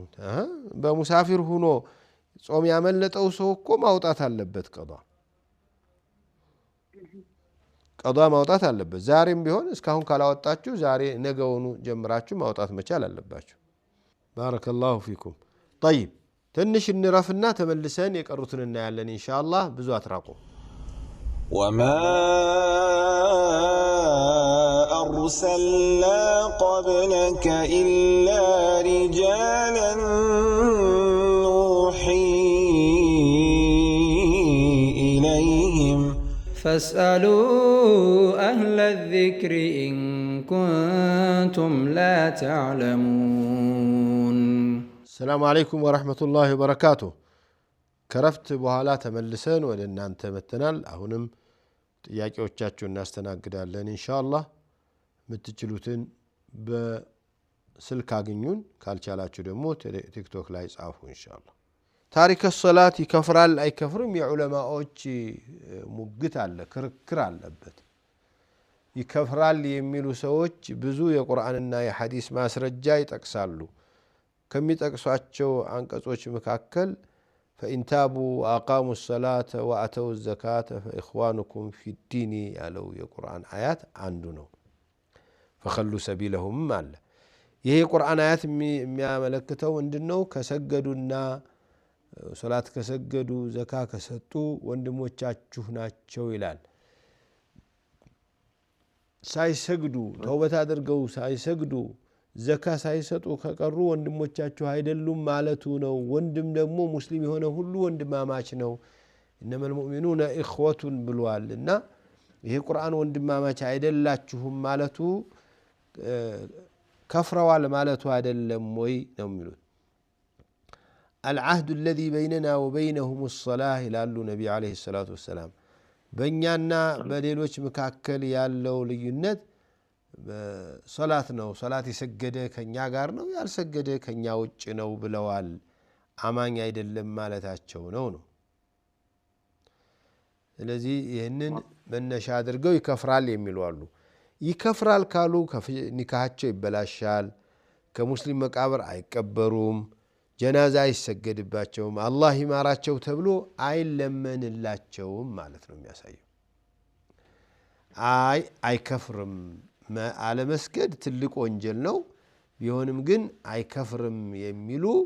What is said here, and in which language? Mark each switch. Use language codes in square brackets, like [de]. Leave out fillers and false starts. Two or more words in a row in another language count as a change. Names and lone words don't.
[am] በሙሳፊር ሆኖ ጾም ያመለጠው ሰው እኮ ማውጣት አለበት ቀዷ ማውጣት አለበት። ዛሬም ቢሆን እስካሁን ካላወጣችሁ ዛሬ ነገውኑ ጀምራችሁ ማውጣት መቻል አለባችሁ። [ar] بارك الله فيكم። [am] ጠይብ ትንሽ እንረፍና ተመልሰን የቀሩትን እናያለን ኢንሻአላህ። ብዙ አትራቁ። [ar] وما أرسلنا قبلك إلا رجالا نوحي إليهم فاسألوا أهل الذكر إن كنتم لا تعلمون. السلام عليكم ورحمة الله وبركاته. [am] ከረፍት በኋላ ተመልሰን ወደ እናንተ መተናል። አሁንም ጥያቄዎቻችሁን እናስተናግዳለን ኢንሻአላህ። የምትችሉትን በስልክ አግኙን፣ ካልቻላችሁ ደግሞ ቲክቶክ ላይ ጻፉ ኢንሻአላህ። ታሪክ ሶላት ይከፍራል አይከፍርም የዑለማዎች ሙግት አለ፣ ክርክር አለበት። ይከፍራል የሚሉ ሰዎች ብዙ የቁርአንና የሐዲስ ማስረጃ ይጠቅሳሉ። ከሚጠቅሷቸው አንቀጾች መካከል [ar] فإن تابوا وأقاموا الصلاة وأتوا الزكاة فإخوانكم في الدين [am] ያለው የቁርአን አያት አንዱ ነው። [ar] فخلوا سبيلهم [am] አለ። ይሄ የቁርአን አያት የሚያመለክተው ምንድነው? ከሰገዱና ሶላት ከሰገዱ ዘካ ከሰጡ ወንድሞቻችሁ ናቸው ይላል። ሳይሰግዱ ተውበት አድርገው ሳይሰግዱ ዘካ ሳይሰጡ ከቀሩ ወንድሞቻችሁ አይደሉም ማለቱ ነው። ወንድም ደግሞ ሙስሊም የሆነ ሁሉ ወንድማማች ነው። [ar] إنما المؤمنون إخوة [am] ብሏል እና ይሄ ቁርአን ወንድማማች አይደላችሁም ማለቱ ከፍረዋል ማለቱ አይደለም ወይ ነው የሚሉት። [ar] العهد الذي بيننا وبينهم الصلاة [am] ይላሉ ነብዩ [ar] عليه الصلاة والسلام። [am] በእኛና በሌሎች መካከል ያለው ልዩነት ሶላት ነው። ሶላት የሰገደ ከኛ ጋር ነው፣ ያልሰገደ ከኛ ውጭ ነው ብለዋል። አማኝ አይደለም ማለታቸው ነው። ስለዚህ ይህንን መነሻ አድርገው ይከፍራል የሚሉ አሉ። ይከፍራል ካሉ ኒካሃቸው ይበላሻል፣ ከሙስሊም መቃብር አይቀበሩም፣ ጀናዛ አይሰገድባቸውም፣ አላህ ይማራቸው ተብሎ አይለመንላቸውም ማለት ነው የሚያሳየው። አይከፍርም አለመስገድ ትልቅ ወንጀል ነው። ቢሆንም ግን አይከፍርም የሚሉ